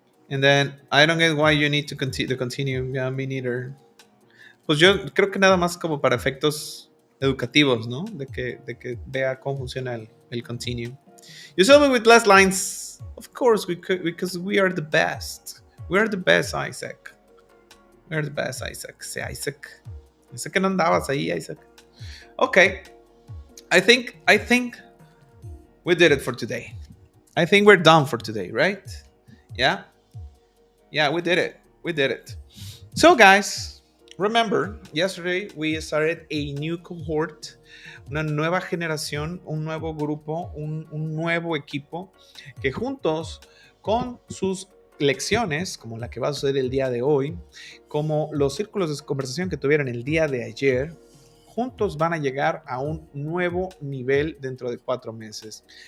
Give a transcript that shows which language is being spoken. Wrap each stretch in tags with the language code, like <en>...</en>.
<en>And then, I don't get why you need to continue. Yeah, me neither.</en> <es>Pues yo creo que nada más como para efectos educativos, ¿no? De que vea cómo funciona el continue.</es> <en>You solve it with less lines. Of course, we could, because we are the best. We are the best, Isaac. We are the best, Isaac.</en> <es>Sí, Isaac. Yo sé que no andabas ahí, Isaac.</es> <en>Okay. I think we did it for today. I think we're done for today, right? Yeah? Yeah, we did it. We did it. So, guys, remember, yesterday we started a new cohort,</en> <es>una nueva generación, un nuevo grupo, un nuevo equipo que juntos con sus lecciones, como la que va a suceder el día de hoy, como los círculos de conversación que tuvieron el día de ayer, juntos van a llegar a un nuevo nivel dentro de 4 meses.</es>